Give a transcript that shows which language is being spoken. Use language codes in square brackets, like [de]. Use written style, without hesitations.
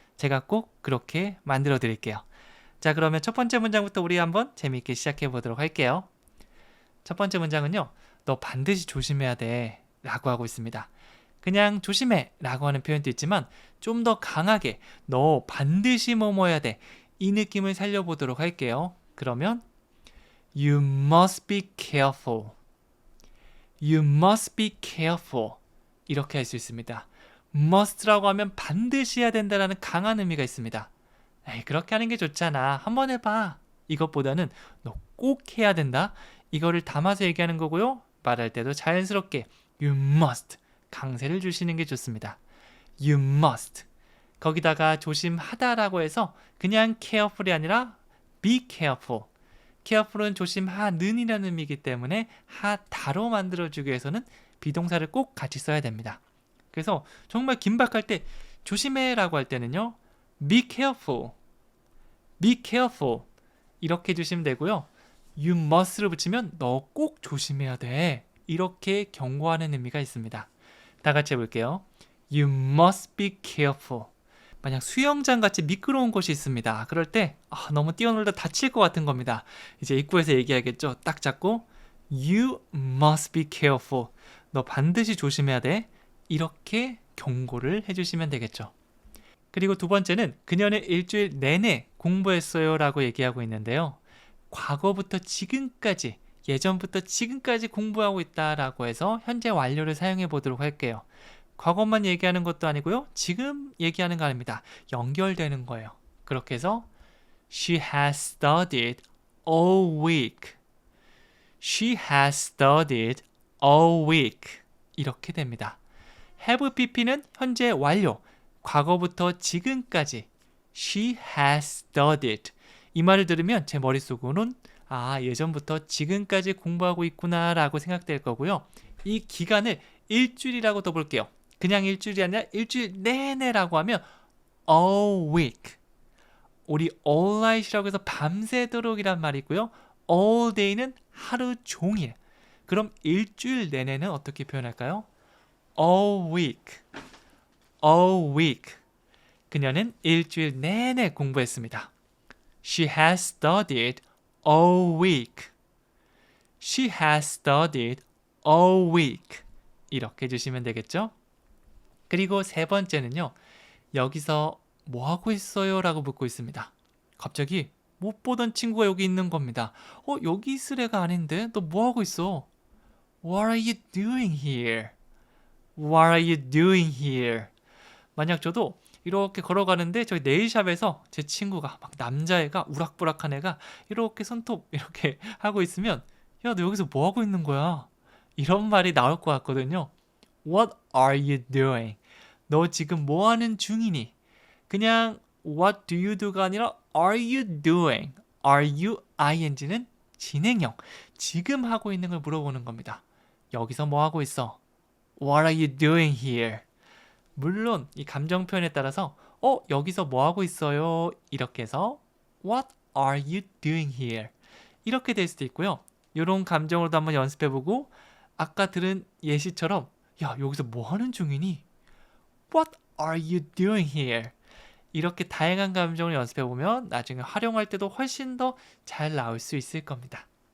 [ko] 제가 꼭 그렇게 만들어 드릴게요. 자, 그러면 첫 번째 문장부터 우리 한번 재미있게 시작해 보도록 할게요. 첫 번째 문장은요. 너 반드시 조심해야 돼 라고 하고 있습니다. 그냥 조심해 라고 하는 표현도 있지만 좀 더 강하게 너 반드시 뭐뭐 해야 돼 이 느낌을 살려보도록 할게요. 그러면 [en] You must be careful. You must be careful. [ko] 이렇게 할 수 있습니다. must라고 하면 반드시 해야 된다라는 강한 의미가 있습니다. 에이, 그렇게 하는 게 좋잖아. 한번 해봐. 이것보다는 너 꼭 해야 된다. 이거를 담아서 얘기하는 거고요. 말할 때도 자연스럽게 [en] You must [ko] 강세를 주시는 게 좋습니다. [en] You must [ko] 거기다가 조심하다라고 해서 그냥 careful이 아니라 [en] be careful. [ko] careful은 조심하는 이라는 의미이기 때문에 하다로 만들어주기 위해서는 비동사를 꼭 같이 써야 됩니다. 그래서 정말 긴박할 때 조심해 라고 할 때는요. [en] be careful. be careful. [ko] 이렇게 해주시면 되고요. [en] You must [ko] 를 붙이면 너 꼭 조심해야 돼. 이렇게 경고하는 의미가 있습니다. 다 같이 해볼게요. [en] You must be careful. [ko] 만약 수영장 같이 미끄러운 곳이 있습니다. 그럴 때 너무 뛰어놀다 다칠 것 같은 겁니다. 이제 입구에서 얘기하겠죠. 딱 잡고 [en] You must be careful. [ko] 너 반드시 조심해야 돼. 이렇게 경고를 해주시면 되겠죠. 그리고 두 번째는 그녀는 일주일 내내 공부했어요 라고 얘기하고 있는데요. 과거부터 지금까지, 예전부터 지금까지 공부하고 있다라고 해서 현재 완료를 사용해 보도록 할게요. 과거만 얘기하는 것도 아니고요. 지금 얘기하는 거 아닙니다. 연결되는 거예요. 그렇게 해서 [en] She has studied all week. She has studied all week. [ko] 이렇게 됩니다. have pp는 현재 완료. 과거부터 지금까지 [en] She has studied. [ko] 이 말을 들으면 제 머릿속으로는 예전부터 지금까지 공부하고 있구나 라고 생각될 거고요. 이 기간을 일주일이라고 더 볼게요. 그냥 일주일이 아니라 일주일 내내라고 하면 [en] all week. [ko] 우리 [en] all night [ko] 이라고 해서 밤새도록이란 말이 있고요. [en] all day [ko] 는 하루 종일. 그럼 일주일 내내는 어떻게 표현할까요? [en] all week. all week. [ko] 그녀는 일주일 내내 공부했습니다. [en] She has studied all week. She has studied all week. [ko] 이렇게 해주시면 되겠죠? 그리고 세 번째는요. 여기서 뭐 하고 있어요? 라고 묻고 있습니다. 갑자기 못 보던 친구가 여기 있는 겁니다. 여기 있을 애가 아닌데? 너 뭐 하고 있어? [en] What are you doing here? What are you doing here? [ko] 만약 저도 이렇게 걸어가는데 저희 네일샵에서 제 친구가 막 남자애가 우락부락한 애가 이렇게 손톱 이렇게 하고 있으면 야, 너 여기서 뭐 하고 있는 거야? 이런 말이 나올 것 같거든요. [en] What are you doing? [ko] 너 지금 뭐 하는 중이니? [en] 그냥 what do you do가 아니라 are you doing? are you ing는 진행형. [ko] 지금 하고 있는 걸 물어보는 겁니다. 여기서 뭐 하고 있어? [en] What are you doing here? [ko] 물론 이 감정 표현에 따라서 여기서 뭐 하고 있어요? 이렇게 해서 [en] What are you doing here? [ko] 이렇게 될 수도 있고요. 이런 감정으로도 한번 연습해보고 아까 들은 예시처럼 야, 여기서 뭐 하는 중이니? [en] What are you doing here? [ko] 이렇게 다양한 감정을 연습해보면 나중에 활용할 때도 훨씬 더 잘 나올 수 있을 겁니다.